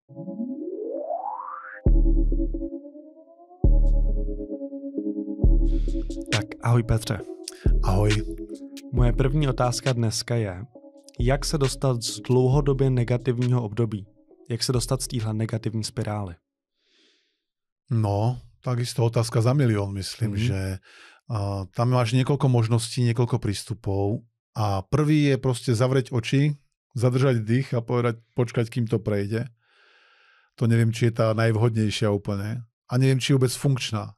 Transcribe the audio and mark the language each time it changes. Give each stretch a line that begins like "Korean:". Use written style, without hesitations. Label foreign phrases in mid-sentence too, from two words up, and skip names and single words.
Czech: Tak ahoj Petře. Ahoj. Moje první otázka dneska je, jak se dostat z dlouhodobě negativního období? Jak se dostat z téhle negativní spirály? No,
Slovak: takisto otázka za milión, myslím, že tam máš niekoľko možností, niekoľko prístupov a prvý je proste zavrieť oči, zadržať dých a povedať, počkať, kým to prejde. To neviem, či je tá najvhodnejšia úplne a neviem, či je vôbec funkčná.